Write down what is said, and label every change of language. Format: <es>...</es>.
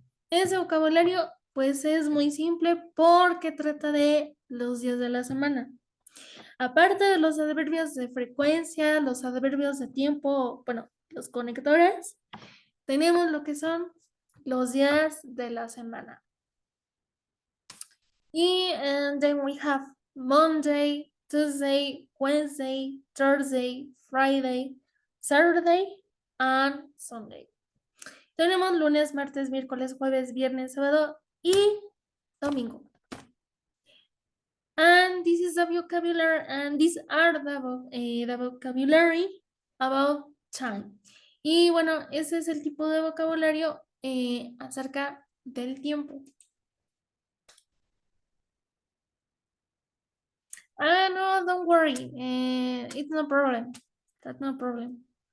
<es>Ese vocabulario, pues es muy simple porque trata de los días de la semana. Aparte de los adverbios de frecuencia, los adverbios de tiempo, bueno, los conectores, tenemos lo que son los días de la semana.</es> <en>Y then we have Monday, Tuesday, Wednesday, Thursday, Friday, Saturday, and Sunday.</en> <es>Tenemos lunes, martes, miércoles, jueves, viernes, sábado y domingo.</es> <en>And this is the vocabulary, and these are the vocabulary about time.</en> <es>Y bueno, ese es el tipo de vocabulario acerca del tiempo.</es> <en>Ah, no, don't worry. It's no problem. That's no problem.</en>